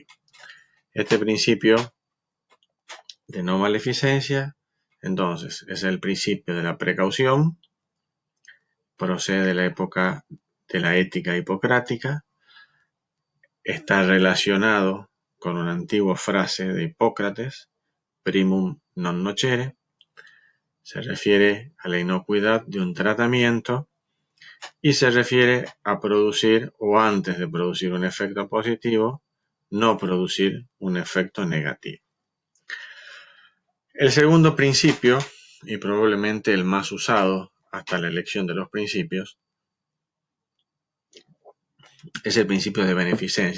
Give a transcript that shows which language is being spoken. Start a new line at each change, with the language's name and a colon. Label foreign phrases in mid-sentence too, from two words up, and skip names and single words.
Spanish: Este principio de no maleficencia, entonces, es el principio de la precaución, procede de la época de la ética hipocrática, está relacionado con una antigua frase de Hipócrates,
Latin: primum non nocere,
Spanish: se refiere a la inocuidad de un tratamiento y se refiere a producir o antes de producir un efecto positivo, no producir un efecto negativo. El segundo principio, y probablemente el más usado hasta la elección de los principios, es el principio de beneficencia.